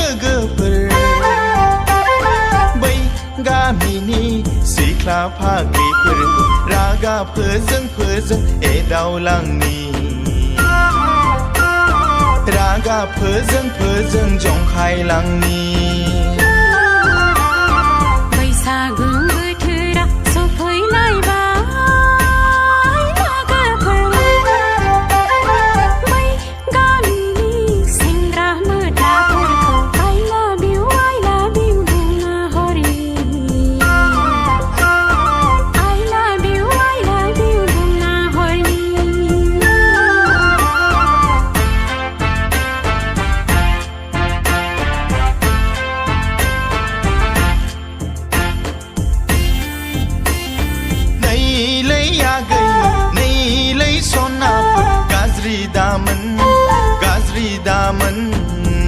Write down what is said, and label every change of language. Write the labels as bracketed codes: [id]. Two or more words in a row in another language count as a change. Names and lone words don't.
[brx] लोगोफोर बै गामिनि सिख्ला फाग्लिफोरखौ रागा फोजों एदावलांनि रागा फोजों जंखायलांनि बैसागु बोथोरा सफैलायबाय लोगोफोर बै गामिनि सेंग्रा मोदाफोरखौ [en] I love you [brx] बुंना हरि [en] I love you [brx] बुंना हरि नैलै आगै नैलै सनाफोर गाज्रि दामोन